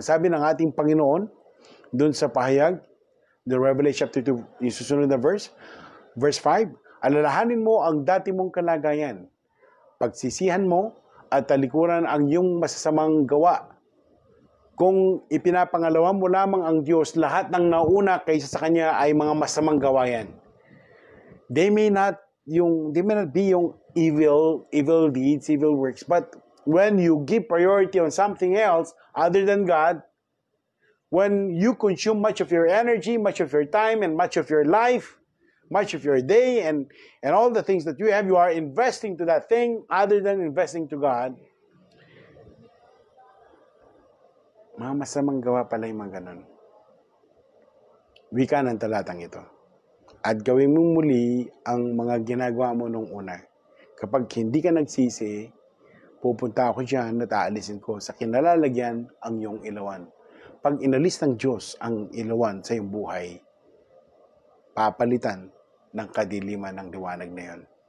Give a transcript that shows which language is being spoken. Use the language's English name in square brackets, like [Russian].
[Filipino] Sabi ng ating Panginoon, doon sa pahayag, the Revelation chapter 2, yung susunod na verse 5, alalahanin mo ang dati mong kalagayan, pagsisihan mo at talikuran ang iyong masasamang gawa. Kung ipinapangalawa mo lamang ang Diyos, lahat ng nauna kaysa sa Kanya ay mga masamang gawa yan. [English] They may not be yung evil deeds, evil works, but when you give priority on something else other than God, when you consume much of your energy, much of your time, and much of your life, much of your day, and all the things that you have, you are investing to that thing other than investing to God, [Filipino] mga masamang gawa pala yung mga ganun. Wika ng talatang ito. At gawin mo muli ang mga ginagawa mo nung una. Kapag hindi ka nagsisi, pupunta ako dyan at aalisin ko sa kinalalagyan ang iyong ilawan. Pag inalis ng Diyos ang ilawan sa iyong buhay, papalitan ng kadiliman ng liwanag na yun.